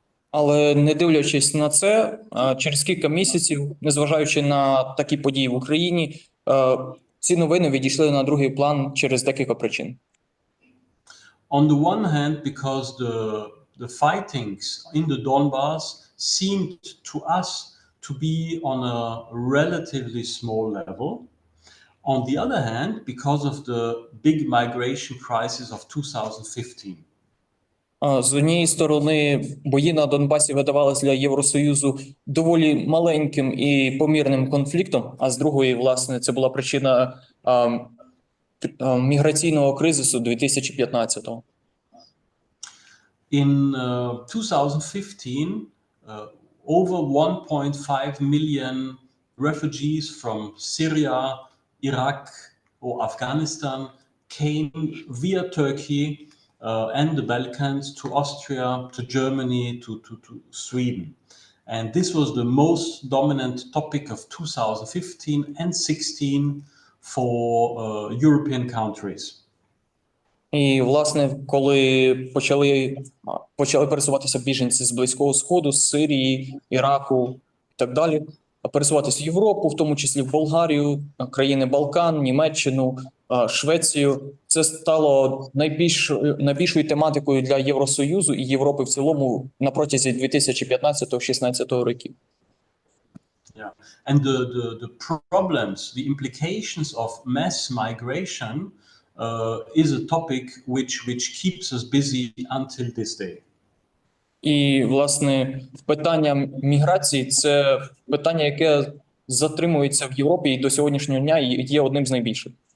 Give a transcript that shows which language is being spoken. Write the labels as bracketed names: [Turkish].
[Ukrainian] Але не дивлячись на це, через кілька місяців, незважаючи на такі події в Україні, ці новини відійшли на другий план через декілька причин. [English] On the one hand, because the fightings in the Donbass seemed to us to be on a relatively small level. On the other hand, because of the big migration crisis of 2015. [Ukrainian] З однієї сторони, бої на Донбасі видавалися для Євросоюзу доволі маленьким і помірним конфліктом, а з другої, власне, це була причина міграційного кризису 2015-го. [English] In 2015, over 1.5 million refugees from Syria, Iraq, or Afghanistan came via Turkey and the Balkans to Austria, to Germany, to Sweden. And this was the most dominant topic of 2015 and 16 for European countries. [Ukrainian] І, власне, коли почали пересуватися біженці з Близького Сходу, з Сирії, Іраку і так далі, пересуватися в Європу, в тому числі в Болгарію, країни Балкан, Німеччину, Швецію, це стало найбільшою тематикою для Євросоюзу і Європи в цілому на протязі 2015-16 років. [English] Yeah. And the problems, the implications of mass migration is a topic which keeps us busy until this day. [Ukrainian] І, власне, питання міграції – це питання, яке затримується в Європі і до сьогоднішнього дня є одним з найбільших.